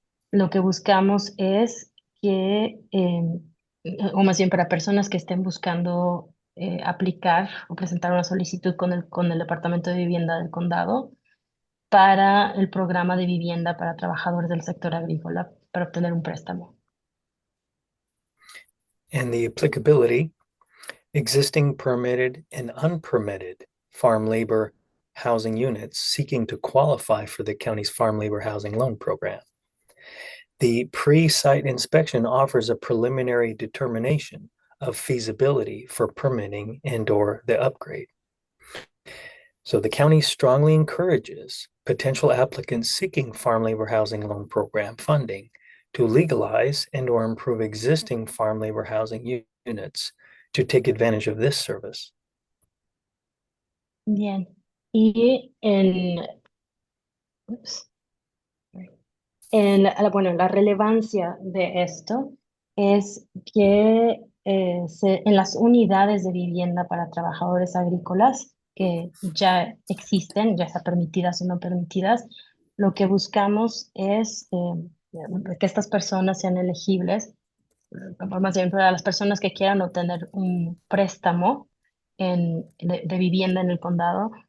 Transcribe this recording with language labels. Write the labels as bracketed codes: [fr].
[es] Lo que buscamos es que, o más bien para personas que estén buscando aplicar o presentar una solicitud con el Departamento de Vivienda del condado para el programa de vivienda para trabajadores del sector agrícola para obtener un préstamo. [en] And the applicability, existing permitted and unpermitted farm labor housing units seeking to qualify for the county's Farm Labor Housing Loan Program. The pre-site inspection offers a preliminary determination of feasibility for permitting and/or the upgrade. So the county strongly encourages potential applicants seeking Farm Labor Housing Loan Program funding to legalize and/or improve existing farm labor housing units to take advantage of this service. [es] Bien. Y ups, bueno, la relevancia de esto es que en las unidades de vivienda para trabajadores agrícolas que ya existen, ya sea permitidas o no permitidas, lo que buscamos es que estas personas sean elegibles, más bien para las personas que quieran obtener un préstamo de vivienda en el condado.